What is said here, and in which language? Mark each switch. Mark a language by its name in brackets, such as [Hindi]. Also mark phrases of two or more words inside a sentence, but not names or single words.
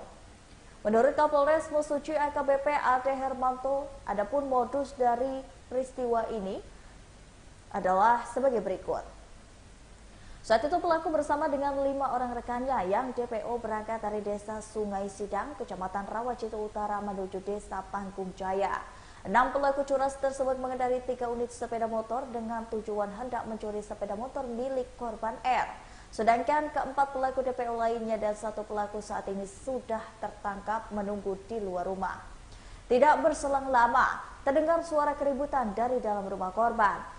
[Indonesian] Menurut Kapolres Mesuji AKBP Ade Hermanto, adapun modus dari peristiwa ini adalah sebagai berikut. Saat itu pelaku bersama dengan 5 orang rekannya yang DPO berangkat dari Desa Sungai Sidang, Kecamatan Rawajitu Utara menuju Desa Panggung Jaya. 6 pelaku curas tersebut mengendarai 3 unit sepeda motor dengan tujuan hendak mencuri sepeda motor milik korban R. Sedangkan keempat pelaku DPO lainnya dan 1 pelaku saat ini sudah tertangkap menunggu di luar rumah. Tidak berselang lama, terdengar suara keributan dari dalam rumah korban.